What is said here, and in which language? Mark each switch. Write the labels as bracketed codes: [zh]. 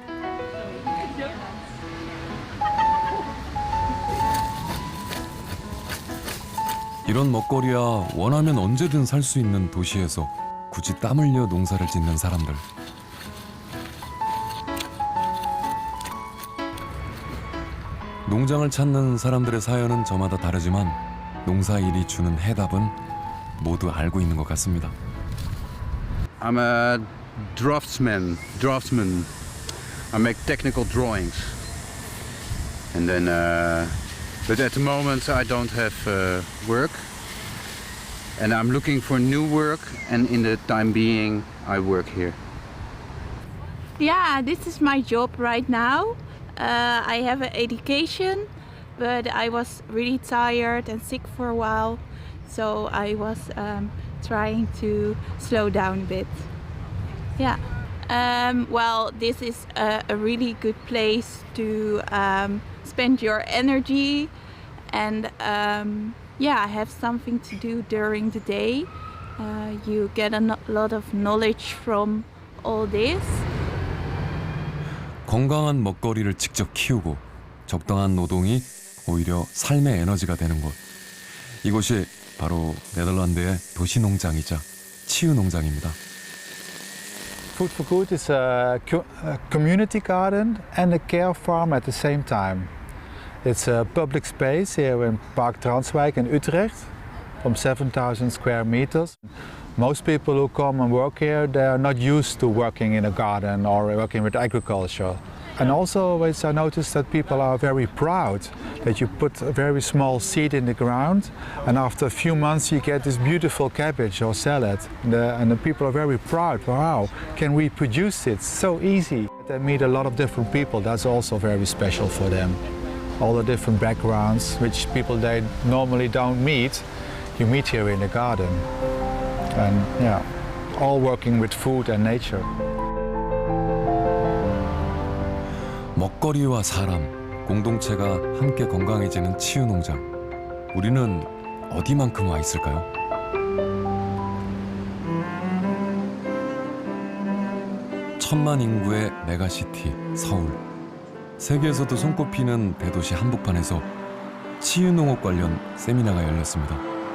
[ko] 이런 먹거리야 원하면 언제든 살 수 있는 도시에서 굳이 땀 흘려 농사를 짓는 사람들. 농장을 찾는 사람들의 사연은 저마다 다르지만 농사일이 주는 해답은 모두 알고 있는 것 같습니다. [en] I'm a draftsman. I make technical drawings. And then, but at the moment I don't have work. And I'm looking for new work, and in the time being I work here. Yeah, this is my job right now. I have an education, but I was really tired and sick for a while. So I was trying to slow down a bit. Yeah. Well, this is a really good place to spend your energy and have something to do during the day. You get a lot of knowledge from all this. [ko] 건강한 먹거리를 직접 키우고 적당한 노동이 오히려 삶의 에너지가 되는 곳. 이곳이 바로 네덜란드의 도시농장이자 치유농장입니다. [en] Food for Good is a community garden and a care farm at the same time. It's a public space here in Park Transwijk in Utrecht, from 7,000 square meters. Most people who come and work here, they are not used to working in a garden or working with agriculture. And also always I noticed that people are very proud that you put a very small seed in the ground and after a few months you get this beautiful cabbage or salad. And the people are very proud. Wow, can we produce it? So easy. They meet a lot of different people. That's also very special for them. all the different backgrounds, which people they normally don't meet, you meet here in the garden. And yeah, all working with food and nature. [ko] 먹거리와 사람, 공동체가 함께 건강해지는 치유농장. 우리는 어디만큼 와 있을까요? 천만 인구의 메가시티 서울. 세계에서도 손꼽히는 대도시 한복판에서 치유농업 관련 세미나가 열렸습니다.